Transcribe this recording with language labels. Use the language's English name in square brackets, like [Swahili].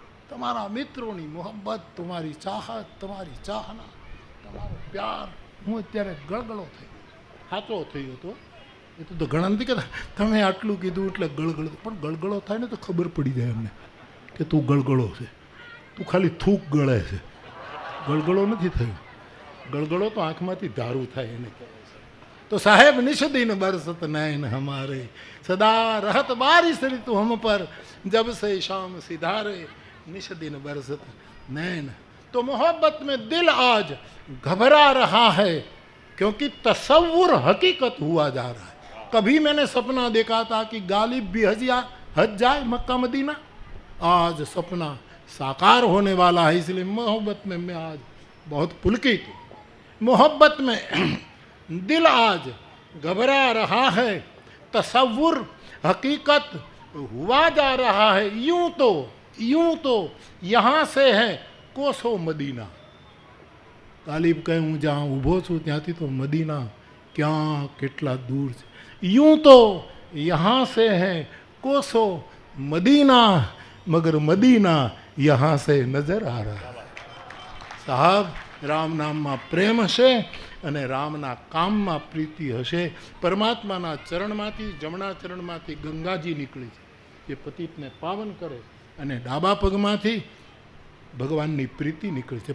[Gujarati] તમારા મિત્રોની મોહબ્બત, તમારી ચાહત, તમારી ચાહના, તમારો પ્યાર, હું અત્યારે ગળગળો થયો, સાચો થયો હતો. એ તો ઘણા નથી કહેતા તમે આટલું કીધું એટલે ગળગળો, પણ ગળગળો થાય ને તો ખબર પડી જાય અમને કે તું ગળગળો છે, તું ખાલી થૂક ગળે છે. ગળગળો નથી થયો, ગળગળો તો આંખમાંથી ધારું થાય એને કહેવાય છે. તો સાહેબ [Hindi] નિષદિન બરસત નૈન હમારે, સદા રહત બારિશ ऋतु हम पर, जब से शाम सिधारे निषदिन बरसत नैन. तो मोहब्बत में दिल आज घबरा रहा है, क्योंकि तसव्वुर हकीकत हुआ जा रहा है. कभी मैंने सपना देखा था कि गालिब भी हज जाए मक्का मदीना, आज सपना साकार होने वाला है. इसलिए मोहब्बत में मैं आज बहुत पुलकित हूँ. मोहब्बत में दिल आज घबरा रहा है, तसव्वुर हकीकत हुआ जा रहा है. यूं तो यहाँ से है कोसो मदीना. [Gujarati] ગાલિબ કહે હું જ્યાં ઊભો છું ત્યાંથી તો મદીના ક્યાં કેટલા દૂર છે. [Hindi] यूं तो यहाँ से है कोसो मदीना, मगर मदीना यहाँ से नजर आ रहा है. [Gujarati] સાહબ, રામ નામમાં પ્રેમ હશે અને રામના કામમાં પ્રીતિ હશે. પરમાત્માના ચરણમાંથી, જમણા ચરણમાંથી ગંગાજી નીકળી છે, જે પતિતને પાવન કરે, અને ડાબા પગમાંથી ભગવાનની પ્રીતિ નીકળી છે.